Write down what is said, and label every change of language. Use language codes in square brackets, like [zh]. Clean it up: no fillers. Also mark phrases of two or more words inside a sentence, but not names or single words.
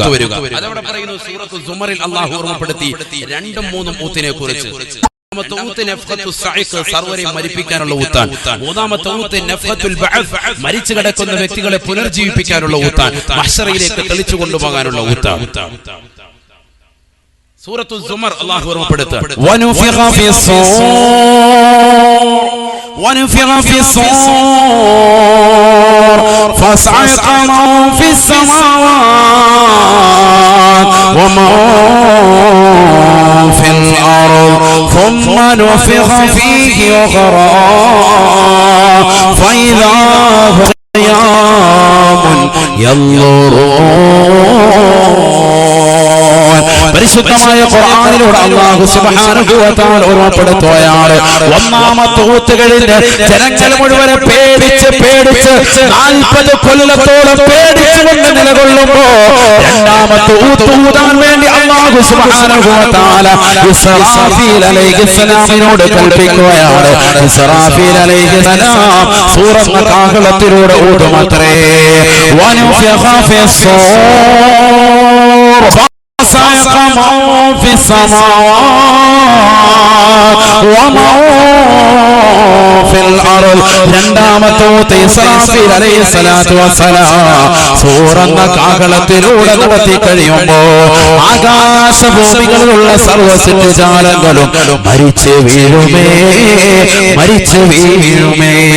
[ml] അതവിടെ പറയുന്നു സൂറത്തു സുമറിൽ അല്ലാഹു ഓർമ്മപ്പെടുത്തി 2ഉം 3ഉം ഊത്തിനെ കുറിച്ച്. രണ്ടാമത്തെ ഊത്ത് [ar] نفخة الصعق, [ml] സർവ്വരെയും മരിപ്പിക്കാനുള്ള ഊത്താൻ. മൂന്നാമത്തെ ഊത്ത് [ar] نفخة البعث, [ml] മരിച്ചു കിടക്കുന്ന വ്യക്തികളെ പുനർജീവിപ്പിക്കാനുള്ള ഊത്താൻ, മഹ്ശറയിലേക്ക് തെളിച്ചു കൊണ്ടുപോകാനുള്ള ഊത്താൻ. സൂറത്തു സുമർ അല്ലാഹു ഓർമ്മപ്പെടുത്തുക. [ar] ونفخ في الصور فصعق من في السماوات ومن في الأرض ثم نفخ فيه أخرى فإذا هم قيام ينظرون. [ml] പരിശുദ്ധമായ ഖുർആനിലൂടെ അല്ലാഹു [ar] سبحانه وتعالى [ml] ഓർമ്മപ്പെടുത്തുകയാണ്. ഒന്നാമത്തെ ഊത്ത് കഴിഞ്ഞ് ജനങ്ങൾ മുഴുവൻ പേടിച്ച് 40 കൊല്ലത്തോളം പേടിച്ചുകൊണ്ട് നിലകൊള്ളുമ്പോൾ രണ്ടാമത്തെ ഊത്ത് ഊതാൻ വേണ്ടി അല്ലാഹു [ar] سبحانه وتعالى [ml] ഇസ്രാഫീൽ അലൈഹിസ്സലാമിനോട് കൽപ്പിക്കുകയാണ്. ഇസ്രാഫീൽ അലൈഹിസ്സലാം സൂറന്ന കാഹളത്തിലൂടെ ഊതുമത്രേ. [ar] ونفخ في الصور صعق من في السماوات ومن في الأرض. [ml] രണ്ടാമത്തെ ഊത്ത് ഇസ്രാഫീൽ [ar] عليه الصلاة والسلام [ml] സൂറന്ന കാഹളത്തിലൂടെ നടത്തി കഴിയുമ്പോൾ ആകാശഭൂമികളിലുള്ള സർവ്വ സൃഷ്ടിജാലങ്ങളും മരിച്ചു വീഴുമേ.